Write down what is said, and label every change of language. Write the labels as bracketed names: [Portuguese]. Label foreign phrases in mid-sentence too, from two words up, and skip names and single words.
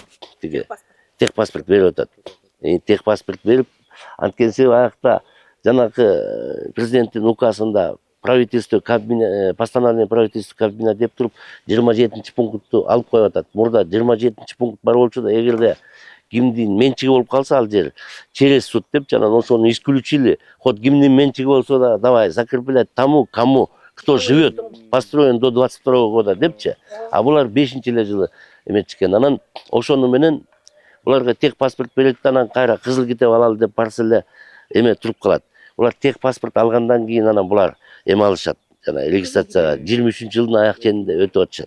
[Kyrgyz] Тиги техпаспорт берип атат. Техпаспорт берип, анткенси аякта жанакы президенттин указында правительство кабинет, [Russian] постановление правительства [Kyrgyz] кабинет деп туруп 27 пунктту алып коюп атат. Мурда 27 пункт бар болчу да, эгерде кимдин менчиги болуп калса ал жер [Russian] через суд [Kyrgyz] деп, анан ошону исключили. Хоть кимдин менчиги болсо да, [Russian] давай закреплять тому, кому, кто живет, построен до 22 года депчи. [Kyrgyz] А булар 5-эле жылы эметишкен. Анан ошону менен буларга техпаспорт берет, анан кайра кызыл китеп алалы деп барса эле эме туруп калат. Булар техпаспорт алгандан кийин анан булар эме алышат, жана регистрацияга 23-жылдын аяк ченинде өтүп атышат.